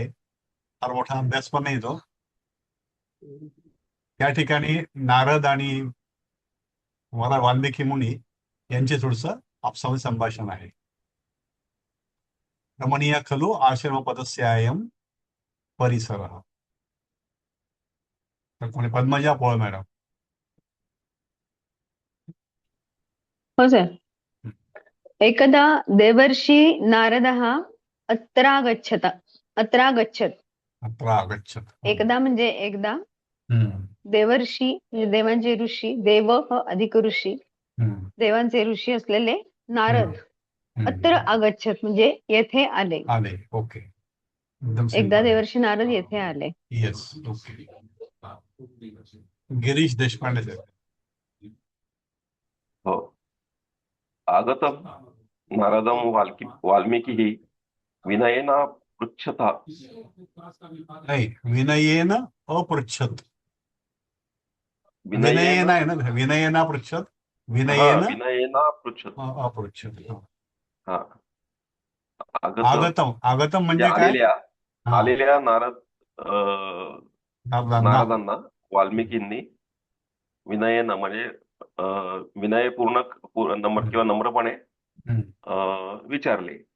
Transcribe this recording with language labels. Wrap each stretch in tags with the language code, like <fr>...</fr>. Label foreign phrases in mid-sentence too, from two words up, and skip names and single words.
<mr>फार मोठा अभ्यास पण नाही तो. त्या ठिकाणी नारद आणि वाल्मिकी मुनी यांचे थोडंसं आपसामध्ये संभाषण आहे.</mr> <sa>रमणीय खलु आश्रम पदस्यायम परिसर.</sa> <mr>तर कोणी पद्मजा पोळ मॅडम. हो सर.</mr> <sa>एकदा देवर्षी नारदः अत्रागच्छत. अत्र आगच्छत.</sa> <mr>एकदा म्हणजे एकदा, हम्म, देवर्षी म्हणजे देवांचे ऋषी, देव अधिक ऋषी, हम्म, देवांचे ऋषी असलेले नारद</mr> <sa>अत्र आगच्छत</sa> <mr>म्हणजे येथे आले. आले. ओके, एकदम एकदा देवर्षी नारद येथे आले.</mr> <en>Yes. Okay.</en> <mr>गिरीश देशपांडे साहेब. हो.</mr> <sa>आगतं नारदं वाल्मीकिः विनयेन पृच्छत. नाही, विनयेन अपृच्छत.</sa> <mr>विनयेन आहे ना,</mr> <sa>विनयेन पृच्छत. विनयेन पृच्छत. अपृच्छत.</sa> <mr>हा. आगतम म्हणजे काय? आलेल्या नारदांना. नारदांना वाल्मिकींनी विनयेन म्हणजे विनयपूर्ण किंवा नम्रपणे विचारले.</mr>